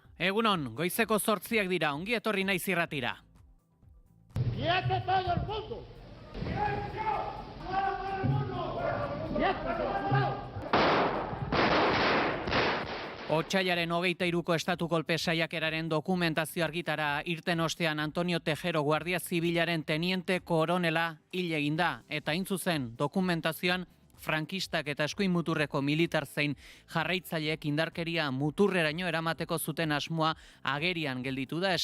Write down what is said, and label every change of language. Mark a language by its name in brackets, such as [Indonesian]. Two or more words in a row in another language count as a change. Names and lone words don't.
[Basque] Egunon, goizeko 8 dira, ongi etorri Naiz irratira. [Spanish] ¡Quieto todo el mundo! ¡Silencio! ¡Fuera todo el mundo! ¡Quieto, [Basque] Otsailaren 23ko estatu kolpe saiakeraren dokumentazio argitara irten ostean Antonio Tejero Guardia Zibilaren teniente koronela hil egin da, eta hain zuzen dokumentazioan frankistak eta eskuin muturreko militar zein jarraitzaileek indarkeria muturreraino eramateko zuten asmoa agerian gelditu da.